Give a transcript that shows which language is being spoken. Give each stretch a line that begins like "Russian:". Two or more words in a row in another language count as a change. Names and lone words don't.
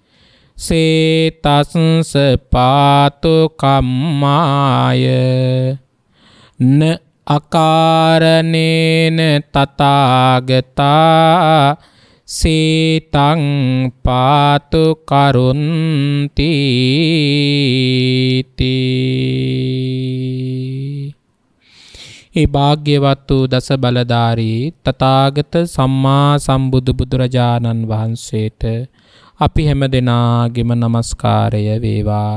Pali: සේතස්ස පාතු කම්මාය න අකාරණේන තථාගතා සීතං පාතු කරුන්ති
Sinhala: ඒ භාග්‍යවත් වූ දස බලධාරී තථාගත සම්මා සම්බුදු බුදුරජාණන් වහන්සේට අපි හැම දෙනාගේම নমස්කාරය වේවා.